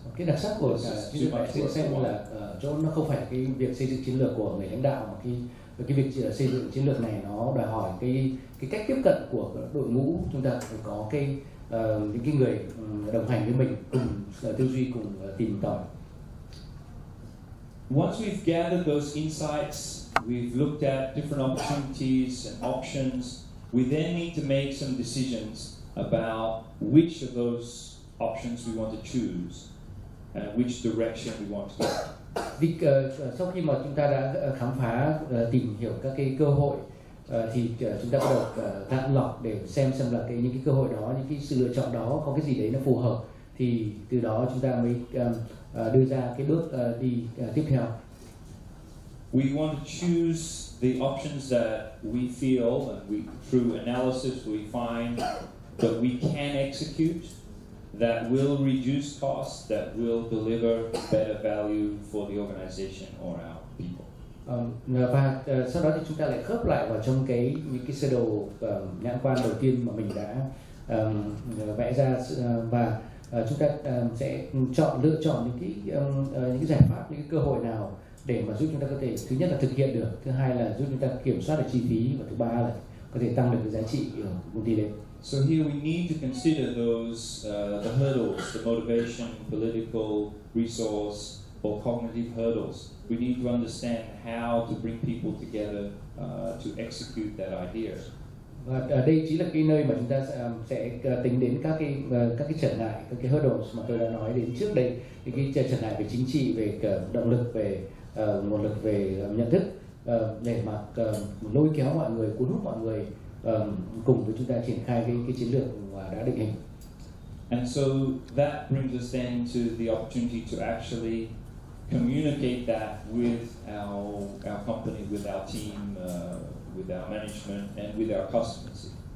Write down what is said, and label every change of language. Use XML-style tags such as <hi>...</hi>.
<vi>Cái đặc sắc của chiến lược đại diện xem là ở chỗ nó không phải cái việc xây dựng chiến lược của người lãnh đạo, mà cái việc xây dựng chiến lược này nó đòi hỏi cái cách tiếp cận của đội ngũ. Chúng ta phải có những cái người đồng hành với mình, cùng tư duy, cùng tìm tòi.</vi> <en>Once we've gathered those insights, we've looked at different opportunities and options, we then need to make some decisions about which of those options we want to choose and which direction we want to go.</en> <vi>Vì sau khi mà chúng ta đã khám phá, tìm hiểu các cái cơ hội, thì chúng ta bắt đầu gạn lọc để xem là những cái cơ hội đó, những cái sự lựa chọn đó có cái gì đấy nó phù hợp, thì từ đó chúng ta mới đưa ra cái bước đi tiếp theo.</vi> <en>We want to choose the options that we feel and through analysis we find that we can execute, that will reduce costs, that will deliver better value for the organization or our people.</en> <vi>Và sau đó thì chúng ta lại khớp lại vào trong những cái sơ đồ nhãn quan đầu tiên mà mình đã vẽ ra, và chúng ta sẽ lựa chọn những cái giải pháp, những cái cơ hội nào để mà giúp chúng ta có thể thứ nhất là thực hiện được, thứ hai là giúp chúng ta kiểm soát được chi phí, và thứ ba là có thể tăng được cái giá trị của công ty đấy.</vi> <en>So here we need to consider those the hurdles, the motivation, political, resource, or cognitive hurdles. We need to understand how to bring people together to execute that idea.</en> <vi>Và ở đây chính là cái nơi mà chúng ta sẽ tính đến các cái trở ngại, các cái hurdles mà tôi đã nói đến trước đây, cái trở ngại về chính trị, về động lực, về nguồn lực, về nhận thức, để mà lôi kéo mọi người, cuốn hút mọi người cùng với chúng ta triển khai cái chiến lược mà đã định hình.</vi> <en>And so that brings us then to the opportunity to actually communicate that with our company, with our team, with our management, and with our customers.</en>